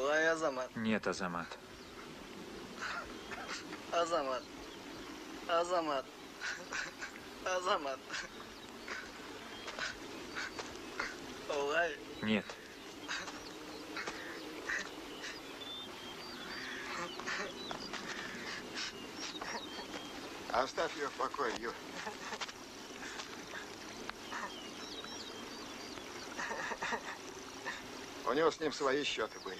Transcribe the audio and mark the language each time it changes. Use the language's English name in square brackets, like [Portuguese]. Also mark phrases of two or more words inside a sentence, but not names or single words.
[Russian] Азамат. Нет, Азамат. Азамат. Азамат. Азамат. Олай. Нет. Оставь ее в покое, Юр. У него с ним свои счеты были.